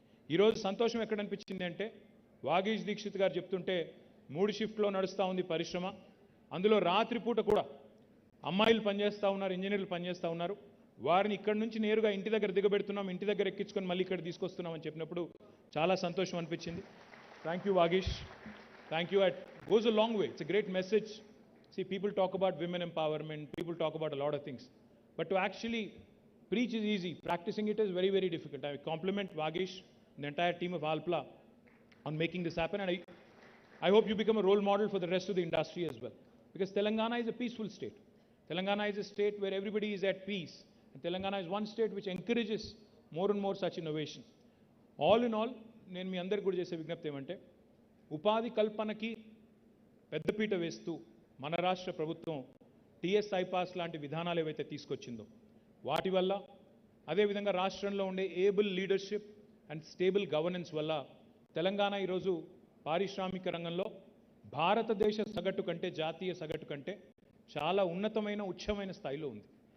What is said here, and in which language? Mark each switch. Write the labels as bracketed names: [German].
[Telugu] ఈరోజు సంతోషం ఎక్కడ అనిపించింది అంటే, వాగీష్ దీక్షిత్ గారు చెప్తుంటే 3 షిఫ్ట్లో నడుస్తూ ఉంది పరిశ్రమ. అందులో రాత్రిపూట కూడా అమ్మాయిలు పనిచేస్తూ ఉన్నారు, ఇంజనీర్లు పనిచేస్తూ ఉన్నారు. వారిని ఇక్కడి నుంచి నేరుగా ఇంటి దగ్గర దిగబెడుతున్నాం, ఇంటి దగ్గర ఎక్కించుకొని మళ్ళీ ఇక్కడ తీసుకొస్తున్నాం అని చెప్పినప్పుడు చాలా సంతోషం అనిపించింది. [English] Thank you Vagish, thank you. It goes a long way. It's a great message. See, people talk about women empowerment, people talk about a lot of things, but to actually preach is easy, practicing it is very, very difficult. I compliment Vagish and the entire team of Alpla on making this happen, and I hope you become a role model for the rest of the industry as well, because Telangana is a peaceful state. Telangana is a state where everybody is at peace, and Telangana is one state which encourages more and more such innovation. All in all, [Telugu] నేను మీ అందరికీ కూడా చేసే విజ్ఞప్తి ఏమంటే, ఉపాధి కల్పనకి పెద్దపీట వేస్తూ మన రాష్ట్ర ప్రభుత్వం టీఎస్ ఐపాస్ లాంటి విధానాలు ఏవైతే తీసుకొచ్చిందో వాటి వల్ల, అదేవిధంగా రాష్ట్రంలో ఉండే [English] able leadership and stable governance [Telugu] వల్ల తెలంగాణ ఈరోజు పారిశ్రామిక రంగంలో భారతదేశ సగటు కంటే, జాతీయ సగటు కంటే చాలా ఉన్నతమైన ఉచ్చమైన స్థాయిలో ఉంది.